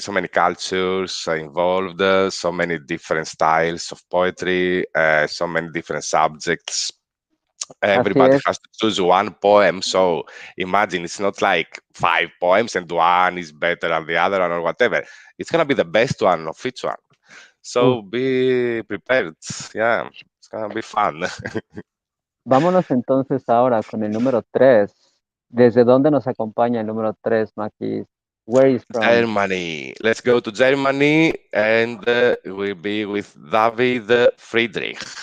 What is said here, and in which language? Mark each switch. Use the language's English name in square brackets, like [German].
[English] So many cultures involved, so many different styles of poetry, so many different subjects. Everybody has to choose one poem. So imagine it's not like 5 poems and one is better than the other one or whatever. It's gonna be the best one of each one. So be prepared. Yeah, it's gonna be fun. [Spanish] Vámonos entonces ahora con el número 3. ¿Desde dónde nos acompaña el número 3, Maki? [English] Where is from? Germany. Let's go to Germany, and we'll be with David Friedrich.